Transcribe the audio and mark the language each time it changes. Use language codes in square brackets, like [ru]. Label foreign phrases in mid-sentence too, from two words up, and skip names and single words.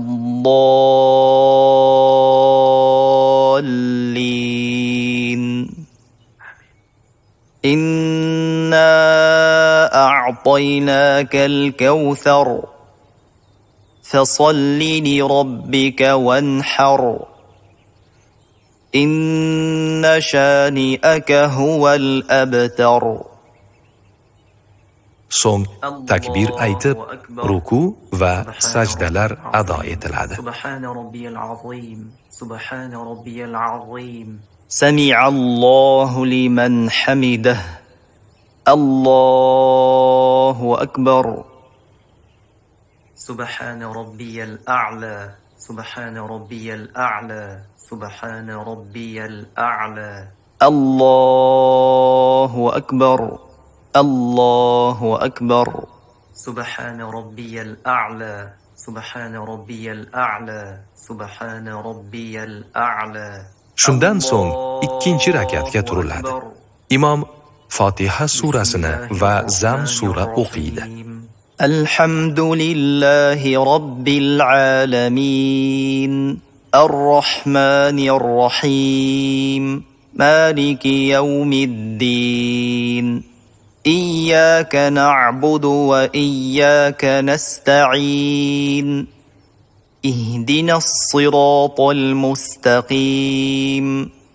[ar] الضالين إنا أعطيناك الكوثر فصل لربك وانحر إن شانئك هو الأبتر. [uz] So'ng takbir aytib, ruku va sajdalar ado etiladi. [ar] سبحان ربي العظيم. سبحان ربي العظيم. سمع الله لمن حمده. الله أكبر. سبحان ربي الأعلى سبحان ربي الأعلى سبحان ربي الأعلى. الله أكبر الله أكبر. سبحان ربي الأعلى سبحان ربي الأعلى سبحان ربي الأعلى. [uz] Shundan so'ng ikkinchi rakatga turiladi. Imom Fotiha surasini va Zam sura o'qiydi. [ar] الحمد لله رب العالمين الرحمن الرحيم مالك يوم الدين إياك نعبد وإياك نستعين اهدنا الصراط المستقيم